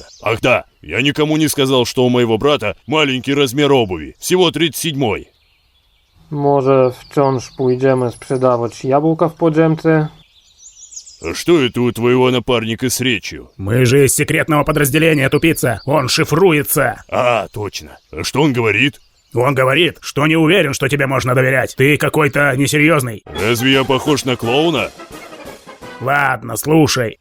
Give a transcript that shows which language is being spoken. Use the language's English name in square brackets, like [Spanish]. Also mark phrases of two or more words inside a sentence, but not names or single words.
[Russian] Ах да, я никому не сказал, что у моего брата маленький размер обуви, всего 37-й. [Polish] Może wciąż pójdziemy sprzedawać jabłka w podziemce? [Russian] А что это у твоего напарника с речью? Мы же из секретного подразделения, тупица. Он шифруется. А, точно. А что он говорит? Он говорит, что не уверен, что тебе можно доверять. Ты какой-то несерьезный. Разве я похож на клоуна? Ладно, слушай.